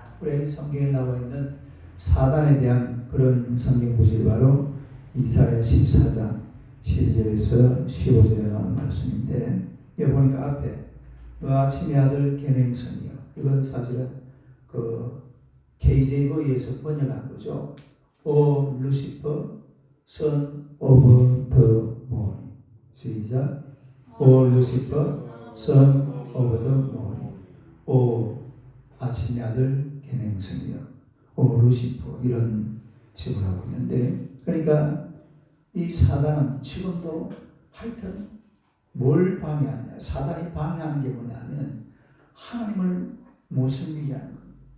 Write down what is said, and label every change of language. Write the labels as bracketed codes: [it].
[ko] 우리 성경에 나와 있는 사단에 대한 그런 성경 구절이 바로 이사야 14장 12절에서 15절에 나온 말씀인데, 여기 보니까 앞에 너 아침의 아들 계명성이요, 이건 사실은 그 KJV에서 번역한 거죠. [en] O Lucifer, son of the morning. [ko] 시작. [en] O Lucifer, son of the morning. [ko] 오 아침의 아들 계명성이요, 오 루시퍼, 이런 식으로 하고 있는데, 그러니까 이 사단은 지금도 하여튼 뭘 방해하느냐, 사단이 방해하는 게 뭐냐면 하나님을 못 섬기게 하는 거예요.